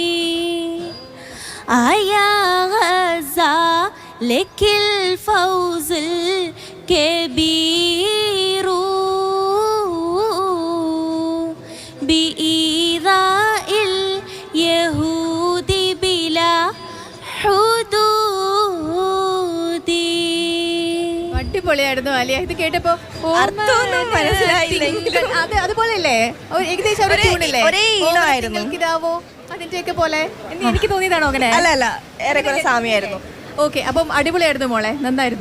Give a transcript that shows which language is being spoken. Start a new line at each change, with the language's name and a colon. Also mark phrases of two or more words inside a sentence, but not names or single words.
Arabic: أيا غزة لك الفوز الكبير بإيذاء اليهود بلا حدود.
Malayalam: അടിപൊളിയായിരുന്നു ആലിയ. ഇത് കേട്ടപ്പോ അതുപോലെയല്ലേ? ഏകദേശം ഇതാവോ അതിന്റെയൊക്കെ പോലെ എനിക്ക് തോന്നിയതാണോ അങ്ങനെ? അല്ല, ഏറെക്കുറെ സാമ്യമായിരുന്നു. ഓക്കെ, അപ്പം അടിപൊളിയായിരുന്നു മോളെ, നന്നായിരുന്നു.